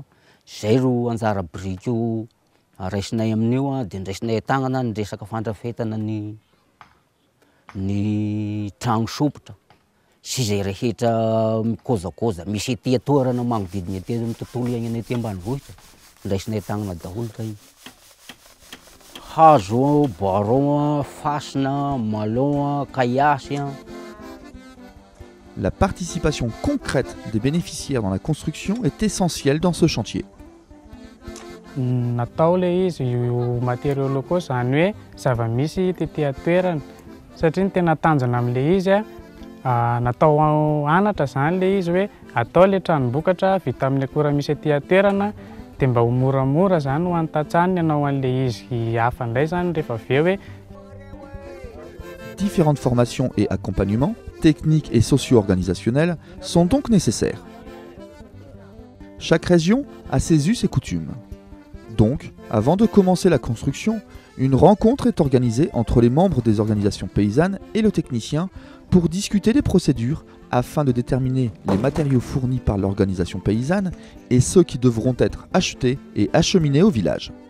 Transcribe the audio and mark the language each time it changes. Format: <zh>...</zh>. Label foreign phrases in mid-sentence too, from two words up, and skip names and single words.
<mg>Zay ro anjara biriky raisinay amin'io dia ndraisinay tagnana ny resaka fandrafetana ny trano sopotra sy zay rehetra mikozakoza misy ety toerana magnodidina ety amin'ny tontolo iainana ety ambanivohitra ndraisinay tagnana daholo zay. Hazo, boiron, fasina, malon, caillasse.</mg> <fr>La participation concrète des bénéficiaires dans la construction est essentielle dans ce chantier.</fr> <mg>Natao le izy io</mg> <fr>matériaux locaux</fr> <mg>zany hoe zava-misy tetỳ toerana satria ny tena tanjona amin'le izy natao anatra zany le izy hoe atao le tranom-bokatra vita amin'ny akora misy etỳ toerana dia mba ho moramora zany ho antatsaniny ianao an'ilay izy hafa indray zany rehefa avy eo hoe</mg> <fr>Différentes formations et accompagnements, techniques et socio-organisationnels, sont donc nécessaires. Chaque région a ses us et coutumes. Donc, avant de commencer la construction, une rencontre est organisée entre les membres des organisations paysannes et le technicien pour discuter des procédures afin de déterminer les matériaux fournis par l'organisation paysanne et ceux qui devront être achetés et acheminés au village.</fr>